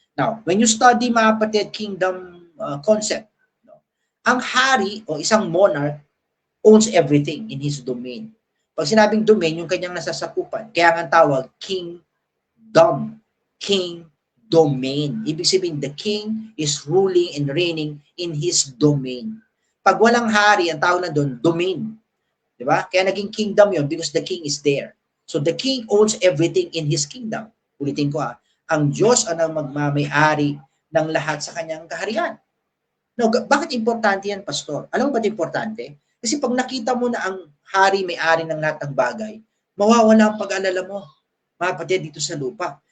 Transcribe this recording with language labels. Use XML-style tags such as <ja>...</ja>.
<en>Now, when you study,</en> <tl>mga kapatid,</tl> <en>kingdom concept,</en> <tl>ang hari o isang</tl> <en>monarch owns everything in his domain.</en> <tl>Pag sinabing domain, yung kanyang nasasakupan. Kaya nga tawag, kingdom.</tl> <en>King domain.</en> <tl>Ibig sabihin,</tl> <en>the king is ruling and reigning in his domain.</en> <tl>Pag walang hari, ang tawag na doon, domain. Diba? Kaya naging kingdom yon</tl> <en>because the king is there. So the king owns everything in his kingdom.</en> <tl>Ulitin ko ang Diyos ang magmamay-ari ng lahat sa kanyang kaharian. No, bakit importante yan, Pastor? Alam mo ba't importante? Kasi pag nakita mo na ang hari may-ari ng lahat ng bagay, mawawala ang pag-alala mo, mga kapatid, dito sa lupa.</tl>